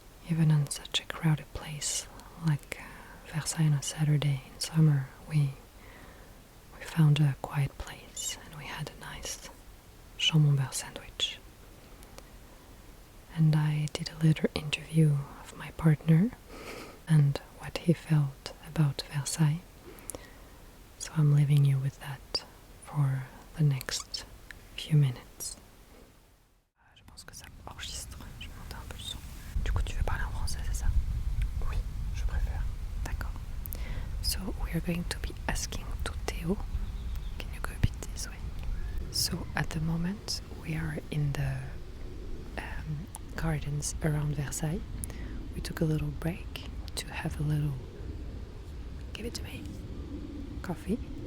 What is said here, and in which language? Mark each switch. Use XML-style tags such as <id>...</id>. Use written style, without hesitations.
<en>Even in such a crowded place like Versailles on a Saturday in summer, we found a quiet place and we had a nice camembert sandwich. And I did a little interview of my partner and what he felt about Versailles. So I'm leaving you with that for the next few minutes.</en> <fr>Je pense que ça enregistre. Je vais monter un peu le son. Du coup, tu veux parler en français, c'est ça? Oui, je préfère. D'accord.</fr> <en>So we are going to be asking to Theo. Can you go a bit this way? So at the moment we are in the gardens around Versailles. We took a little break to have a little, give it to me, coffee.</en>